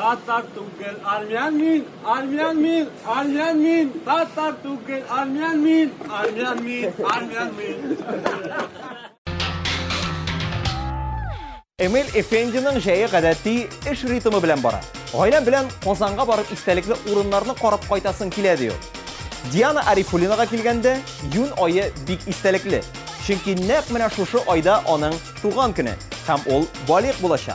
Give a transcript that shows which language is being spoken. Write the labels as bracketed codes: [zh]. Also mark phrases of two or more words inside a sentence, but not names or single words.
[tt] Татар түгел әрмән мин, Татар түгел әрмән мин. Эмиль Эфендинең җәе гадәти эш ритмы белән бара. Гаиләм белән Казанга барып истәлекле урыннарны карап кайтасын килә ди ул. Диана Арифулинага килгәндә, июнь айы бик истәлекле. Чөнки нәкъ менә шушы айда аның туган көне һәм ул балигъ булачак.